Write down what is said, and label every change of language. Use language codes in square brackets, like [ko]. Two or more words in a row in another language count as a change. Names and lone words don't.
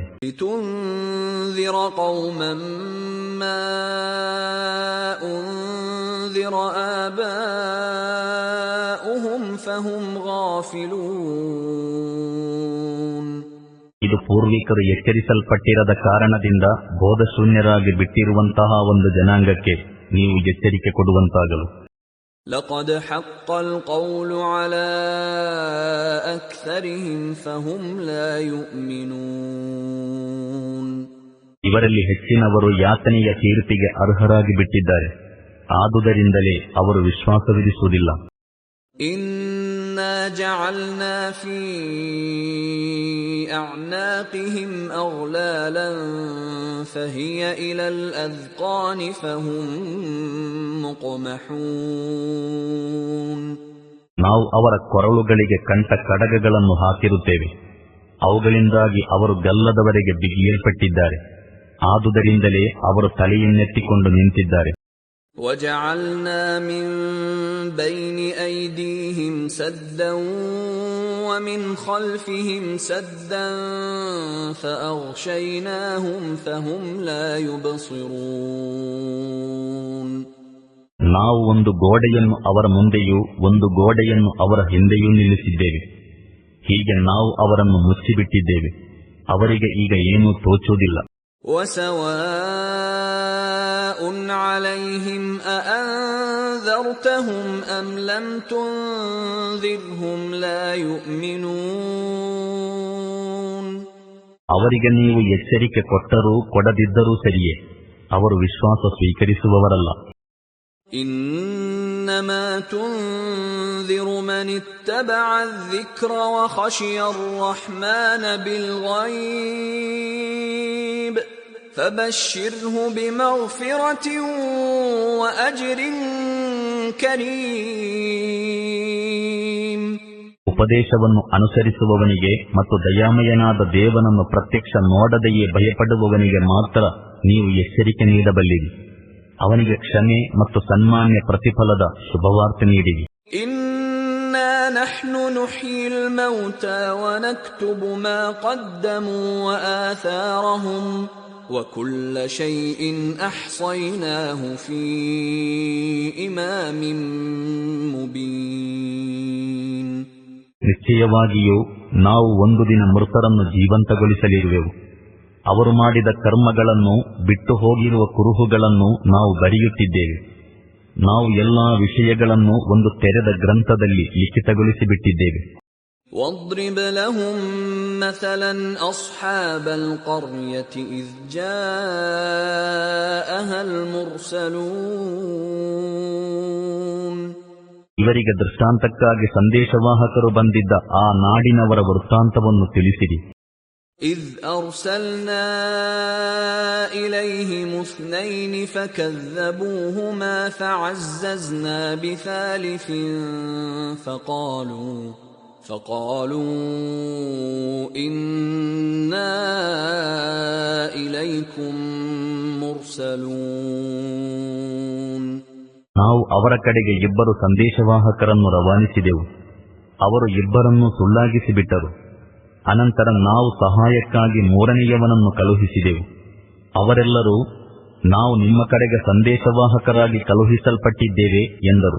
[ar] لتنذر قوما ما أنذر آباؤهم فهم غافلون [kn] ಇದು ಪೂರ್ವಿಕರು ಎಚ್ಚರಿಸಲ್ಪಟ್ಟಿರದ ಕಾರಣದಿಂದ ಬೋಧಶೂನ್ಯರಾಗಿ ಬಿಟ್ಟಿರುವಂತಹ ಒಂದು ಜನಾಂಗಕ್ಕೆ ನೀವು ಎಚ್ಚರಿಕೆ ಕೊಡುವಂತಾಗಲು. [ar] لقد حق القول على أكثرهم فهم لا يؤمنون [kn] ಇವರಲ್ಲಿ ಹೆಚ್ಚಿನವರು ಯಾತನೆಯ ತೀರ್ಪಿಗೆ ಅರ್ಹರಾಗಿ ಬಿಟ್ಟಿದ್ದಾರೆ, ಆದುದರಿಂದಲೇ ಅವರು ವಿಶ್ವಾಸವಿರಿಸುವುದಿಲ್ಲ. [ar] إنا جعلنا في أعناقهم أغلالا فهي إلى الأذقان فهم مقمحون [kn] ನಾವು ಅವರ ಕೊರಳುಗಳಿಗೆ ಕಂಠ ಕಡಗಗಳನ್ನು ಹಾಕಿರುತ್ತೇವೆ, ಅವುಗಳಿಂದಾಗಿ ಅವರು ಗಲ್ಲದವರೆಗೆ ಬಿಗಿಯಲ್ಪಟ್ಟಿದ್ದಾರೆ, ಆದುದರಿಂದಲೇ ಅವರು ತಲೆಯನ್ನೆತ್ತಿಕೊಂಡು ನಿಂತಿದ್ದಾರೆ. [ar] وجعلنا من بين أيديهم سدا ومن خلفهم سدا فأغشيناهم فهم لا يبصرون [kn] ನಾವು ಒಂದು ಗೋಡೆಯನ್ನು ಅವರ ಮುಂದೆಯೂ ಒಂದು ಗೋಡೆಯನ್ನು ಅವರ ಹಿಂದೆಯೂ ನಿಲ್ಲಿಸಿದ್ದೇವೆ. ಹೀಗೆ ನಾವು ಅವರನ್ನು ಮುಚ್ಚಿಬಿಟ್ಟಿದ್ದೇವೆ, ಅವರಿಗೆ ಈಗ ಏನೂ ತೋಚುವುದಿಲ್ಲ. [ar] وسواء عليهم أأنذرتهم أم لم تنذرهم لا يؤمنون [kn] ಅವರಿಗೆ ನೀವು ಎಚ್ಚರಿಕೆ ಕೊಟ್ಟರೂ ಕೊಡದಿದ್ದರೂ ಸರಿಯೇ, ಅವರು ವಿಶ್ವಾಸ ಸ್ವೀಕರಿಸುವವರಲ್ಲ. [ar] إنما تنذر من اتبع الذكر وخشي الرحمن بالغيب فبشره بمغفرة وأجر كريم [kn] ಉಪದೇಶವನ್ನು ಅನುಸರಿಸುವವನಿಗೆ ಮತ್ತು ದಯಾಮಯನಾದ ದೇವನನ್ನು ಪ್ರತ್ಯಕ್ಷ ನೋಡದೆಯೇ ಭಯಪಡುವವನಿಗೆ ಮಾತ್ರ ನೀವು ಎಚ್ಚರಿಕೆ ನೀಡಬಲ್ಲಿರಿ. ಅವನಿಗೆ ಕ್ಷಮೆ ಮತ್ತು ಸನ್ಮಾನ್ಯ ಪ್ರತಿಫಲದ ಶುಭವಾರ್ತೆ ನೀಡಿರಿ. [ar] إنا نحن نحيي الموتى ونكتب ما قدموا وآثارهم وكل شيء أحصيناه في إمام مبين [kn] ನಿಶ್ಚಯವಾಗಿಯೂ ನಾವು ಒಂದು ದಿನ ಮೃತರನ್ನು ಜೀವಂತಗೊಳಿಸಲಿರುವೆವು. ಅವರು ಮಾಡಿದ ಕರ್ಮಗಳನ್ನು, ಬಿಟ್ಟು ಹೋಗಿರುವ ಕುರುಹುಗಳನ್ನು ನಾವು ಬರೆಯುತ್ತಿದ್ದೇವೆ. ನಾವು ಎಲ್ಲಾ ವಿಷಯಗಳನ್ನು ಒಂದು ತೆರೆದ ಗ್ರಂಥದಲ್ಲಿ ಲಿಖಿತಗೊಳಿಸಿಬಿಟ್ಟಿದ್ದೇವೆ. [ar] واضرب لهم مثلا أصحاب القرية إذ جاءها المرسلون [kn] ಇವರಿಗೆ ದೃಷ್ಟಾಂತಕ್ಕಾಗಿ ಸಂದೇಶವಾಹಕರು ಬಂದಿದ್ದ ಆ ನಾಡಿನವರ ವೃತ್ತಾಂತವನ್ನು ತಿಳಿಸಿರಿ. [ar] إذ أرسلنا إليهم اثنين فكذبوهما فعززنا بثالث فقالوا إنا إليكم مرسلون [kn] ನಾವು ಅವರ ಕಡೆಗೆ ಇಬ್ಬರು ಸಂದೇಶವಾಹಕರನ್ನು ರವಾನಿಸಿದೆವು, ಅವರು ಇಬ್ಬರನ್ನೂ ಸುಳ್ಳಾಗಿಸಿಬಿಟ್ಟರು. ಅನಂತರ ನಾವು ಸಹಾಯಕ್ಕಾಗಿ ಮೂರನೆಯವನನ್ನು ಕಳುಹಿಸಿದೆವು. ಅವರೆಲ್ಲರೂ ನಾವು ನಿಮ್ಮ ಕಡೆಗೆ ಸಂದೇಶವಾಹಕರಾಗಿ ಕಳುಹಿಸಲ್ಪಟ್ಟಿದ್ದೇವೆ ಎಂದರು.